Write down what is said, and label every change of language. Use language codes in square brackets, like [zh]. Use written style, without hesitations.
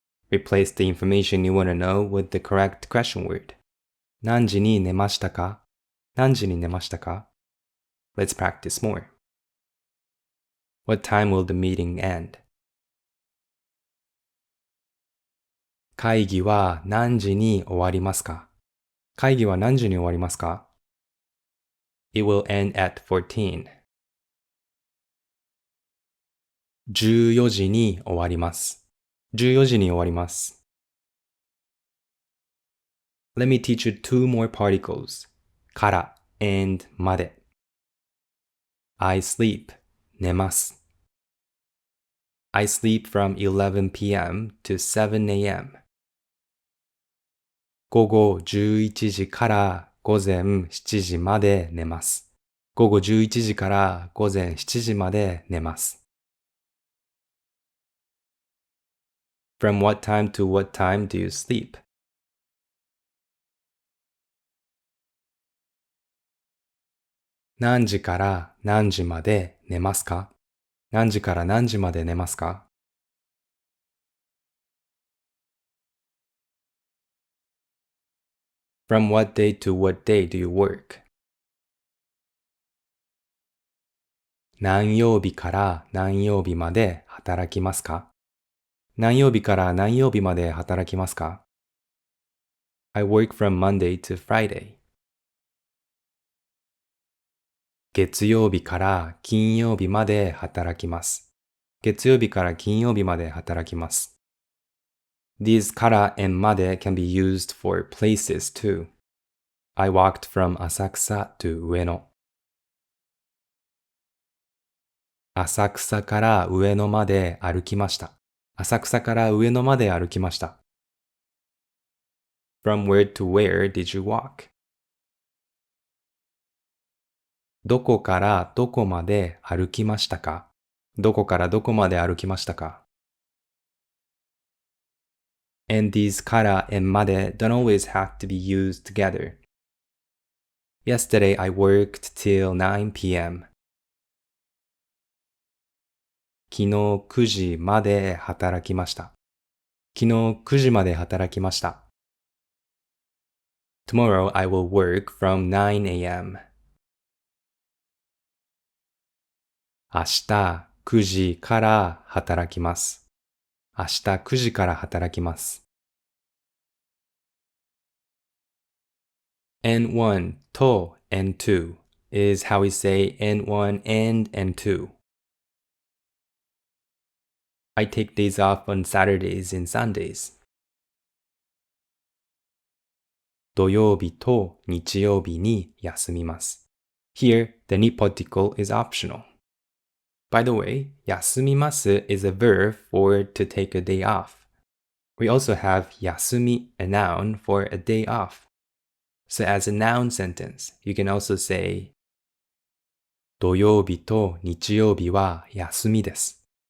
[en] Replace the information you want to know with the correct question word. [ja] 何時に寝ましたか?何時に寝ましたか? [en] Let's practice more. What time will the meeting end? [ja] 会議は何時に終わりますか?会議は何時に終わりますか? [en] It will end at 14. [ja] 14時に終わります 14時に終わります [en] Let me teach you two more particles. から and まで I sleep 寝ます I sleep from 11 p.m. to 7 a.m. [ja] 午後11時から午前7時まで寝ます。午後11時から午前7時まで寝ます。 [en] From what time to what time do you sleep? [ja] 何時から何時まで寝ますか?何時から何時まで寝ますか? [en] From what day to what day do you work? [ja] 何曜日から何曜日まで働きますか？何曜日から何曜日まで働きますか？ [en] I work from Monday to Friday. [ja] 月曜日から金曜日まで働きます。月曜日から金曜日まで働きます。 [en] These から and まで can be used for places too. I walked from 浅草 to 上野。 [ja] 浅草から上野まで歩きました。浅草から上野まで歩きました。 [en] From where to where did you walk? [ja] どこからどこまで歩きましたか？どこからどこまで歩きましたか？ [en] And these から and まで don't always have to be used together. Yesterday I worked till 9 p.m. [ja] 昨日9時まで働きました。昨日9時まで働きました。 [en] Tomorrow I will work from 9 a.m. [ja] 明日9時から働きます。明日9時から働きます。 [en] N1 と N2 is how we say N1 and N2. I take days off on Saturdays and Sundays. [ja] 土曜日と日曜日に休みます。 [en] Here, the ni particle is optional. By the way, 休みます is a verb for to take a day off. We also have 休み, a noun for a day off. So as a noun sentence, you can also say [ja] 土曜日と日曜日は休みです。